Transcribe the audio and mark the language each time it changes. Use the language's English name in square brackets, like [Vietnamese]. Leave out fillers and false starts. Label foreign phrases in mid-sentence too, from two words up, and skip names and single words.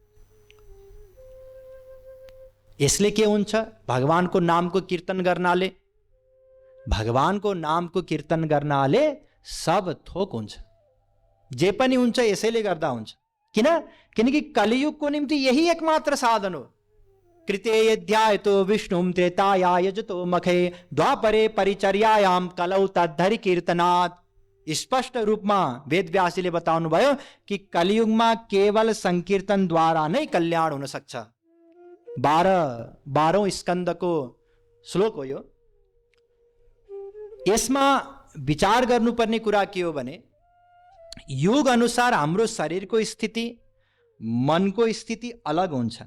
[Nepali] यसले के हुन्छ? भगवानको नामको कीर्तन गर्नाले, भगवानको नामको कीर्तन गर्नाले सब थोक हुन्छ, जे पनि हुन्छ यसैले गर्दा हुन्छ। किन? किनकि कलियुगको निम्ति यही एकमात्र साधन हो। [Sanskrit] कृते यध्यायतो विष्णुम त्रेताया यजतो मखे, द्वापरे परिचर्यायाम कलौ तद्धरि कीर्तनात्। [Nepali] स्पष्ट रूपमा वेदव्यासजीले बताउनु भयो कि कलियुगमा केवल संकीर्तनद्वारा नै कल्याण हुन सक्छ। 12औं स्कन्धको श्लोक हो यो। यसमा विचार गर्नुपर्ने कुरा के हो भने, युग अनुसार हाम्रो शरीरको स्थिति, मनको स्थिति अलग हुन्छ।